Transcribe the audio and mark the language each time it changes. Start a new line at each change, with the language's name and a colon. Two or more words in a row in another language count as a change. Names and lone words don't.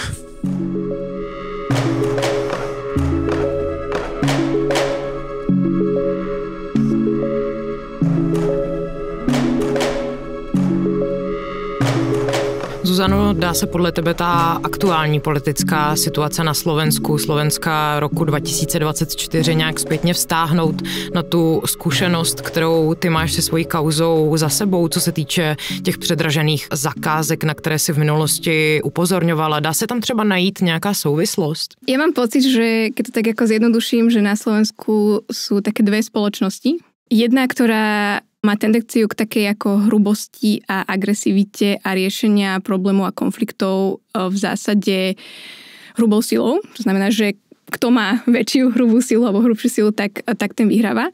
Czech: Zuzano, dá se podle tebe ta aktuální politická situace na Slovensku, Slovenska roku 2024 nějak zpětně vztáhnout na tu zkušenost, kterou ty máš se svojí kauzou za sebou, co se týče těch předražených zakázek, na které si v minulosti upozorňovala? Dá se tam třeba najít nějaká souvislost?
Slovak: Ja mám pocit, že keď to tak ako zjednoduším, že na Slovensku sú také dve spoločnosti. Jedna, ktorá má tendenciu k takej ako hrubosti a agresivite a riešenia problémov a konfliktov v zásade hrubou silou. To znamená, že kto má väčšiu hrubú silu alebo hrubšiu silu, tak ten vyhráva.